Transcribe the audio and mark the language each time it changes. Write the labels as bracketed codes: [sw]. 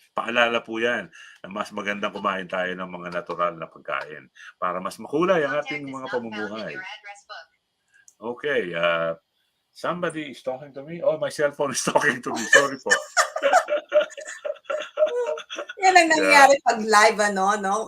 [tl] Paalala po yan na mas magandang kumain tayo ng mga natural na pagkain para mas makulay ang ating mga pamumuhay. Okay. [en] Somebody is talking to me. Oh, my cell phone is talking to me. [tl] Sorry po. Yan ang nangyari pag live, no?